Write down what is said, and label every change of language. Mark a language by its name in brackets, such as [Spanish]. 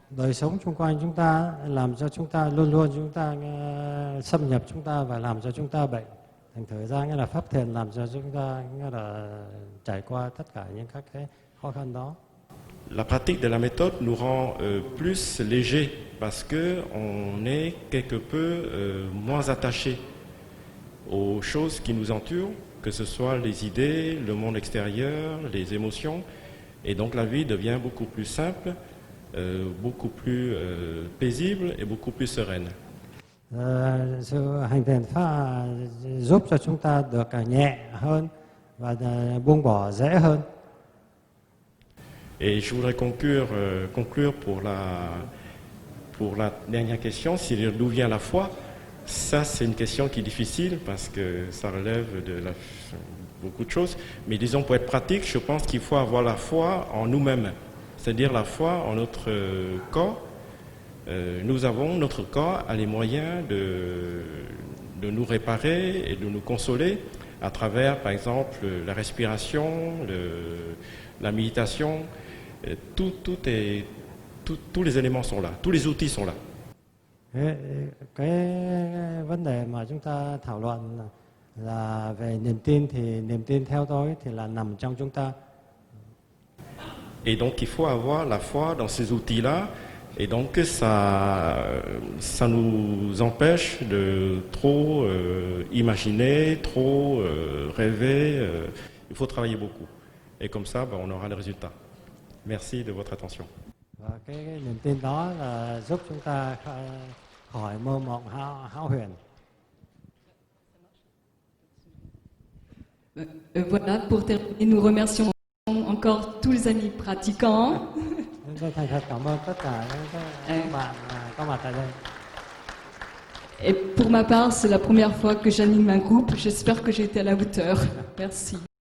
[Vietnamese] Đời sống xung quanh chúng ta làm cho chúng ta luôn luôn chúng ta xâm nhập chúng ta và làm cho chúng ta bệnh. Thành thử ra nghĩa là pháp thiền làm cho chúng ta nghĩa là trải qua tất cả những các cái khó khăn đó. [French] La pratique de la méthode nous rend plus légers parce que on est quelque peu moins attaché aux choses qui nous entourent, que ce soit les idées, le monde extérieur, les émotions, et donc la vie devient beaucoup plus simple, beaucoup plus paisible et beaucoup plus sereine. [Vietnamese] Sự hành thiền pháp giúp cho chúng ta được nhẹ hơn và buông bỏ dễ hơn. [French] Et je voudrais conclure pour la dernière question, c'est-à-dire d'où vient la foi. Ça, c'est une question qui est difficile parce que ça relève de beaucoup de choses. Mais disons, pour être pratique, je pense qu'il faut avoir la foi en nous-mêmes, c'est-à-dire la foi en notre corps. Notre corps a les moyens de nous réparer et de nous consoler à travers, par exemple, la respiration, la méditation. Tous les éléments sont là, tous les outils sont là. [Vietnamese] Cái vấn đề mà chúng ta thảo luận là về niềm tin, thì niềm tin theo tôi thì là nằm trong chúng ta. [French] Et donc il faut avoir la foi dans ces outils-là, et donc ça nous empêche de trop imaginer, trop rêver. Il faut travailler beaucoup, et comme ça, on aura le résultat. Merci de votre attention. [Vietnamese] Và cái niềm tin đó là giúp chúng ta khỏi mơ mộng hão huyền. [French] Voilà, pour terminer, nous remercions encore tous les amis pratiquants. [Vietnamese] Chúng tôi thành thật cảm ơn tất cả các bạn có mặt tại đây. [French] Et pour ma part, c'est la première fois que j'anime un groupe. J'espère que j'ai été à la hauteur. Merci.